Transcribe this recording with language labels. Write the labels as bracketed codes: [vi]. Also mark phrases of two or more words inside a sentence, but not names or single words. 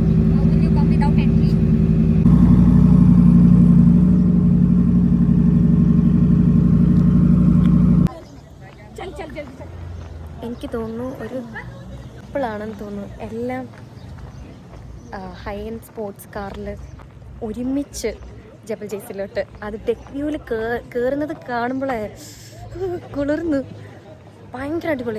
[en] How will you come without entry? [hi] चल चल जल्दी चल. [ml] എനിക്ക് തോന്നുന്നു ഒരു ഇപ്പോഴാണെന്ന് തോന്നുന്നു എല്ലാം [en] high end sports [ml] കാറിൽ ഒരുമിച്ച് ജബൽ ജയ്സിലോട്ട് അത് ടെക് വ്യൂവിൽ കയറുന്നത് കാണുമ്പോഴേ കുളിർന്നു, ഭയങ്കര അടിപൊളി.